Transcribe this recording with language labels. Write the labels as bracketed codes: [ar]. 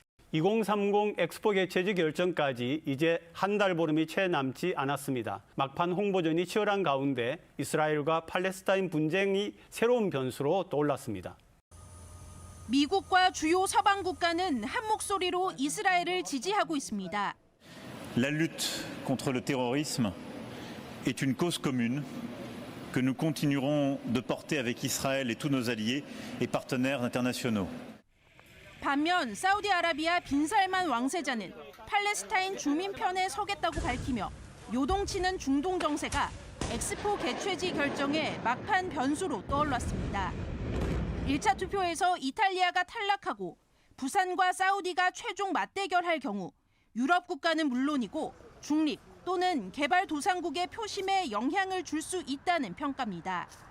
[ko] 2030 엑스포 개최지 결정까지 이제 한 달 보름이 채 남지 않았습니다. 막판 홍보전이 치열한 가운데 이스라엘과 팔레스타인 분쟁이 새로운 변수로 떠올랐습니다. 미국과 주요 서방 국가는 한 목소리로 이스라엘을 지지하고 있습니다. [fr] La lutte contre le terrorisme est une cause commune que nous continuerons de porter avec Israël et tous nos alliés et partenaires internationaux. [ko] 반면 사우디아라비아 빈살만 왕세자는 팔레스타인 주민 편에 서겠다고 밝히며 요동치는 중동 정세가 엑스포 개최지 결정에 막판 변수로 떠올랐습니다. 1차 투표에서 이탈리아가 탈락하고 부산과 사우디가 최종 맞대결할 경우 유럽 국가는 물론이고 중립 또는 개발도상국의 표심에 영향을 줄 수 있다는 평가입니다.